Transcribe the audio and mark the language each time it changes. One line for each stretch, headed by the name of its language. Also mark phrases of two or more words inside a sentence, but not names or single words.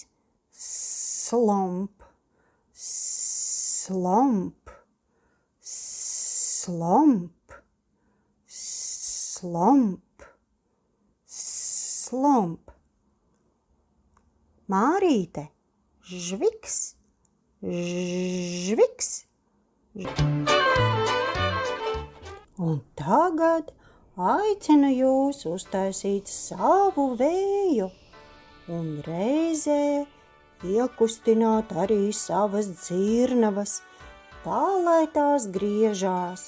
Latvian: Slomp, slomp, slomp, slomp, slomp. Mārīte. Žviks, žviks. Un tagad aicinu jūs uztaisīt savu vēju un reizē iekustināt arī savas dzirnavas, tā lai tās griežās.